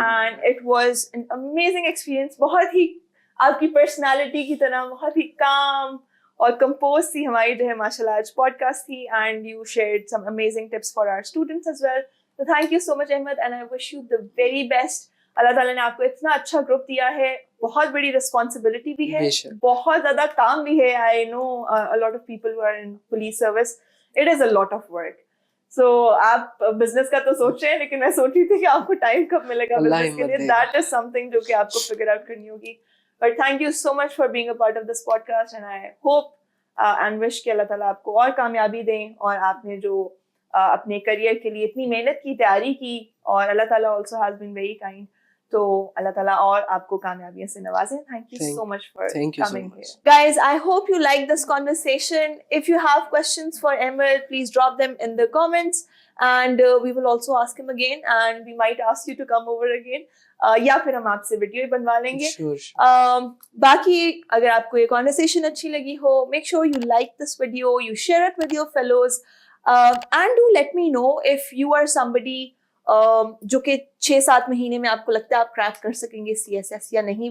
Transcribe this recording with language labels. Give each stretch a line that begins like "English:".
English: And it was an amazing experience.
Urdu: بہت ہی آپ کی پرسنالٹی کی طرح بہت ہی کام اور کمپوز تھی ہماری جو ہے ماشاء اللہ آج پوڈکاسٹ تھی,
English: And you shared some amazing tips for our students as well. So thank you so much Ahmed, and I wish you the very best.
Urdu: اللہ تعالیٰ نے آپ کو اتنا اچھا گروپ دیا ہے, بہت بڑی رسپانسبلٹی بھی ہے, بہت زیادہ کام بھی ہے.
English: I know a lot of people who are in police service, it is a lot of work.
Urdu: So آپ بزنس کا تو سوچ رہے ہیں, لیکن میں سوچ رہی تھی کہ آپ کو ٹائم کب ملے گا بزنس کے لیے.
English: that is something
Urdu: جو کہ آپ کو فگر آؤٹ کرنی ہوگی.
English: but thank you so much for being a part of this podcast, and I hope and wish
Urdu: کہ اللہ تعالیٰ آپ کو اور کامیابی دیں, اور آپ نے جو اپنے کریئر کے لیے اتنی محنت کی, تیاری کی, اور اللہ تعالیٰ
English: also has been very kind,
Urdu: تو اللہ تعالیٰ اور آپ کو کامیابیوں سے نوازیں.
English: Thank you so much for coming here. Guys, I hope you liked this conversation. If you have questions for Emil, please drop them in the comments, and we will also ask him again, and we might ask you to come over again.
Urdu: یا پھر ہم آپ سے video ہی بنوا لیں گے. باقی اگر آپ کو یہ conversation اچھی لگی ہو,
English: make sure you like this video, you share it with your fellows, and do let me know if you are somebody
Urdu: جو کہ 6-7 مہینے میں آپ کو لگتا ہے آپ کریک کر سکیں گے CSS یا نہیں.